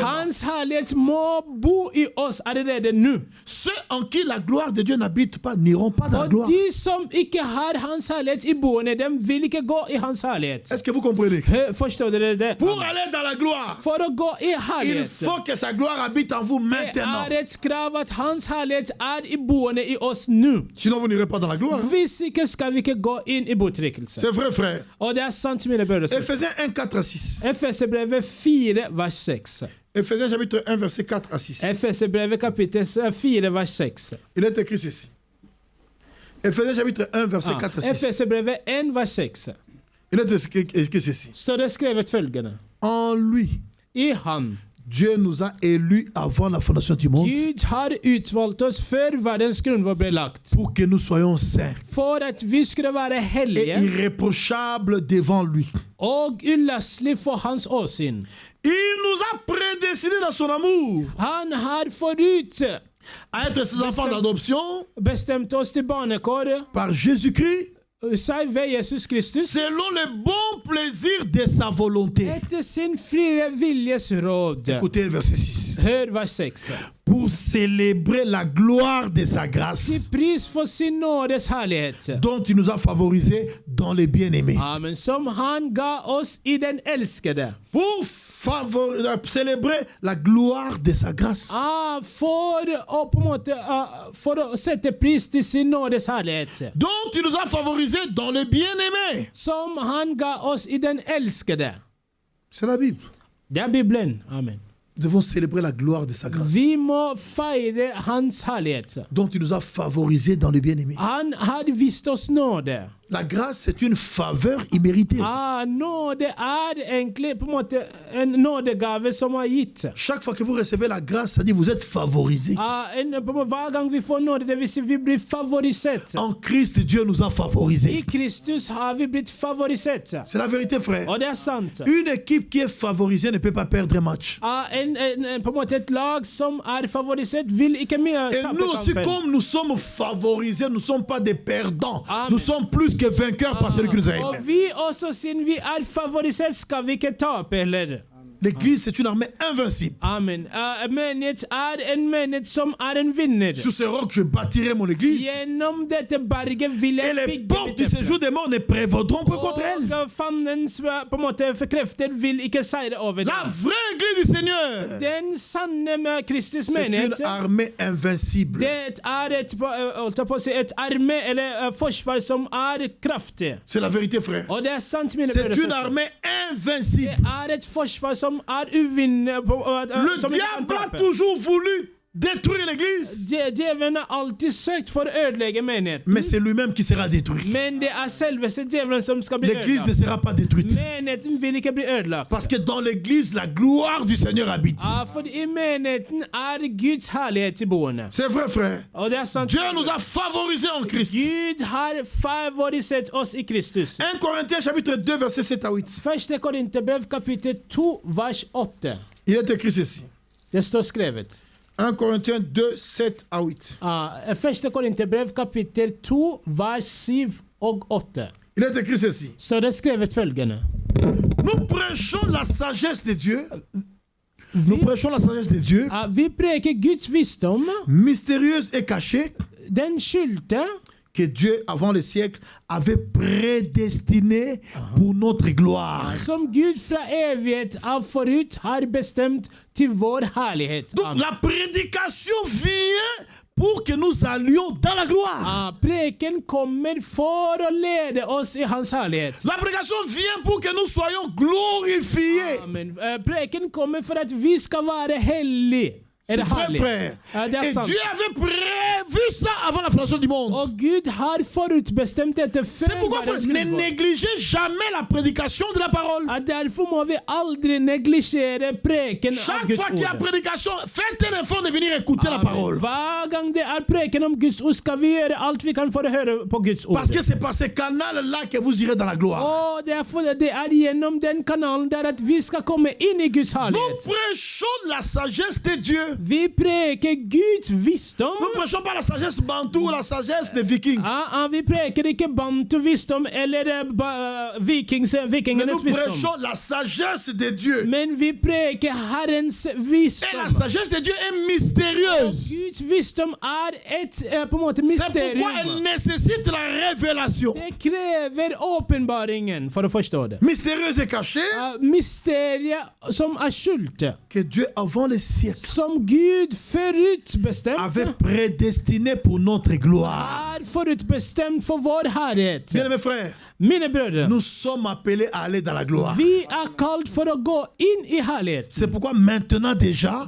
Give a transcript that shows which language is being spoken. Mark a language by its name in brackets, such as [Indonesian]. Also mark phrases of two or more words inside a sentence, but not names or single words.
[Norwegian] hans herlighet må bo i oss allerede nå. [French] Ceux en qui la gloire de Dieu n'habite pas n'iront pas dans la [Norwegian] Og [French] gloire. [Norwegian] de som ikke har hans herlighet i boende, dem vil ikke gå i hans herlighet. [French] Est-ce que vous comprenez? comprenez? [Norwegian] Forstår dere det? [French] Pour aller dans la gloire, [Norwegian] For å gå i [French] il [Norwegian] herlighet. [French] faut que sa gloire habite en vous [Norwegian] Det [French] maintenant. [Norwegian] et krav at hans herlighet boende i oss nå. [French] Sinon, vous n'irez pas dans la gloire. [Norwegian] Hvis ikke skal vi ikke gå inn i bortrykkelse. [French] C'est vrai, frère. [Norwegian] Og det sant, mine brødre og søstre. [French] Ephésiens 1, 4-6. [Norwegian] Efeserbrevet 4, vers 6. [French] Ephésiens chapitre 1, verset 4 à 6. [Norwegian] Efeserbrevet kapittel 4, vers 6. [French] Il est écrit ceci. Ephésiens chapitre 1, verset 4 à 6. [Norwegian] Efeserbrevet 1, vers 6. [French] Il est écrit ceci. [Norwegian] Står det skrevet følgende. [French] En lui, [Norwegian] I han. [French] Dieu nous a élus avant la fondation du monde [Norwegian] Gud har utvalgt oss før verdens grunnvoll ble lagt. [French] pour que nous soyons saints [Norwegian] For at vi skulle være [French] et [Norwegian] hellige [French] irréprochables devant lui. [Norwegian] og ulastelig for hans åsyn. [French] Il nous a prédestinés dans son amour [Norwegian] Han har forut [French] à être ses enfants d'adoption [Norwegian] bestemt oss til barnekår [French] par Jésus-Christ [Norwegian] seg ved Jesus Kristus [French] selon le bon plaisir de sa volonté. [Norwegian] etter sin frie viljes råd. [French] Écoutez le verset 6. [Norwegian] Hør vers 6. [French] Pour célébrer la gloire de sa [Norwegian] Til [French] grâce [Norwegian] pris for sin nådes herlighet. [French] dont il nous a favorisés dans les bien-aimés. Amen. [Norwegian] Som han ga oss i den elskede. [French] Pour célébrer la gloire de sa grâce. [Norwegian] For å på en måte for å sette pris til sin nådes herlighet. [French] Dont il nous a favorisés dans les bien-aimés. [Norwegian] Som han ga oss i den elskede. [French] C'est la Bible. [Norwegian] Det er Bibelen. Amen. [French] Nous devons célébrer la gloire de sa grâce. [Norwegian] Vi må feire hans herlighet. [French] Dont il nous a favorisés dans les bien-aimés. [Norwegian] Han har vist oss nåde. [French] La grâce, c'est une faveur imméritée. [Norwegian] Nåde egentlig på en måte en nådegave som er gitt. [French] Chaque fois que vous recevez la grâce, ça dit vous êtes favorisés. [Norwegian] Hver gang vi får nåde, det vil si vi blir favorisert. [French] En Christ, Dieu nous a [Norwegian] I [French] favorisés. [Norwegian] Kristus har vi blitt favorisert. [French] C'est la vérité, frère. [Norwegian] Og det er sant. [French] Une équipe qui est favorisée ne peut pas perdre un match. [Norwegian] På en måte et lag som er favorisert, vil ikke mye [French] Et nous aussi, [Norwegian] kampen. [French] comme nous sommes favorisés, nous ne sommes pas des perdants. Amen. Nous sommes plus que vainqueurs par celui qui nous a [Norwegian] Og [French] aimés. [Norwegian] vi også, siden vi er favorisert, skal vi ikke tape heller. [French] L'église, c'est une armée invincible. Amen. [Norwegian] Menighet en menighet som en vinner. [French] Sur ce roc, je bâtirai mon église. [Norwegian] Gjennom dette berget vil [French] Et [Norwegian] jeg [French] les [Norwegian] bygge [French] portes [Norwegian] mitt [French] du [Norwegian] temple. [French] séjour des morts ne prévaudront pas contre elle. [Norwegian] Og fandens på en måte krefter vil ikke seire over [French] La [Norwegian] det. [French] vraie église du Seigneur, [Norwegian] Den sanne med Kristus [French] c'est une [Norwegian] menighet, [French] armée invincible. [Norwegian] det et arme eller forsvar som kraftig. [French] C'est la vérité, frère. [Norwegian] Og det sant, mine [French] C'est [Norwegian] brødre og [French] une [Norwegian] søstre. [French] armée invincible. [Norwegian] Det et forsvar som uvinnelig. [French] Le diable a toujours voulu détruire l'église. [Norwegian] Djevelen har alltid søkt for å ødelegge menigheten. [French] Mais c'est lui-même qui sera détruit. [Norwegian] Men det selveste djevelen som skal bli [French] L'église ne [Norwegian] ødelagt. [French] sera pas détruite. [Norwegian] Menigheten vil ikke bli ødelagt. [French] Parce que dans l'église, la gloire du Seigneur habite. [Norwegian] For i menigheten Guds herlighet boende. [French] C'est vrai, frère. [Norwegian] Og det sant. [French] Dieu nous a favorisés en Christ. [Norwegian] Gud har favorisert oss i Kristus. [French] 1 Corinthiens chapitre 2, verset 7 à 8. [Norwegian] Første Korinterbrev kapittel 2 vers 8. [French] Il est écrit ceci. [Norwegian] Det står skrevet. [French] 1 Corinthiens 2, 7 à 8. [Norwegian] Første Korinterbrev kapittel 2 vers 7 og 8. [French] Il est écrit ceci. [Norwegian] Så det er skrevet følgende. [French] Nous prêchons la sagesse de Dieu. Nous prêchons la sagesse de Dieu, [Norwegian] Vi preker Guds visdom, [French] mystérieuse et cachée, [Norwegian] den skjulte, [French] que Dieu, avant le siècle, avait prédestinée pour notre gloire. [Norwegian] som Gud fra evighet av forut har bestemt til vår herlighet. [French] Donc la prédication vient pour que nous allions dans la gloire. [Norwegian] Preken kommer for å lede oss i hans herlighet. [French] La prédication vient pour que nous soyons glorifiés. Amen. [Norwegian] Preken kommer for at vi skal være hellige. [French] C'est vrai, frère. Et Dieu avait prévu ça avant la fondation du monde. [Norwegian] Og Gud har forutbestemt dette [French] C'est [Norwegian] før [French] pourquoi, frère, [Norwegian] verdens [French] ne [Norwegian] grunnvoll. [French] négligez jamais la prédication de la parole. [Norwegian] Derfor må vi aldri neglisjere preken av [French] Chaque [Norwegian] Guds [French] fois qu'il y a [Norwegian] ord. [French] prédication, faites un effort de venir écouter la Amen. parole. [Norwegian] Hver gang det preken om Guds ord, skal vi gjøre alt vi kan for å høre på Guds ord. [French] Parce que c'est par ces canaux-là que vous irez dans la gloire. [Norwegian] Og det gjennom den kanalen der at vi skal komme inn i Guds [French] Nous [Norwegian] herlighet. [French] prêchons la sagesse de Dieu. [Norwegian] Vi preker Guds visdom. [French] Nous ne prêchons pas la sagesse bantou ou la sagesse des vikings. [Norwegian] Vi preker ikke bantu-visdom eller [French] Mais [Norwegian] vikingenes [French] nous [Norwegian] visdom. [French] prêchons la sagesse de Dieu. [Norwegian] Men vi preker Herrens [French] Et la [Norwegian] visdom. [French] sagesse de Dieu est mystérieuse. [Norwegian] Guds visdom på en måte [French] C'est pourquoi [Norwegian] mysterium. [French] elle nécessite la révélation. [Norwegian] Det krever åpenbaringen for å forstå det. [French] Mystérieuse et cachée [Norwegian] Mysteriet som skjulte, [French] que Dieu avant les siècles [Norwegian] som Gud forutbestemt, [French] avait prédestiné pour notre gloire. [Norwegian] forutbestemt for vår herlighet. [French] Bien-aimés frères, [Norwegian] Mine brødre, [French] nous sommes appelés à aller dans la gloire. [Norwegian] vi kalt for å gå inn i herlighet. [French] C'est pourquoi maintenant déjà,